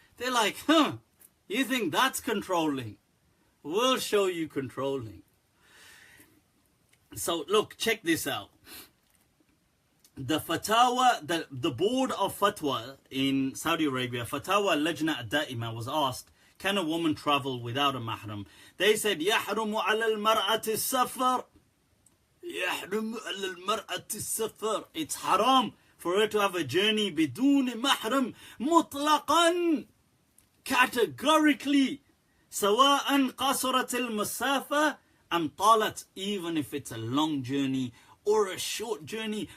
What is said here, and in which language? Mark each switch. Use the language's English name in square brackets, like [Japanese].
[English] They're like, you think that's controlling? We'll show you controlling. So look, check this out. the Fatawa, the board of Fatwa in Saudi Arabia, Fatawa Lajna Ad-Da'ima, was asked, can a woman travel without a mahram? They said, [Arabic] يحرم على المرأة السفر. يحرم على المرأة السفر. [English] It's haram for her to have a journey [Arabic] بدون محرم مطلقا, [English] categorically, [Arabic] سواء قصرت المسافة أم طالت, [English] even if it's a long journey or a short journey.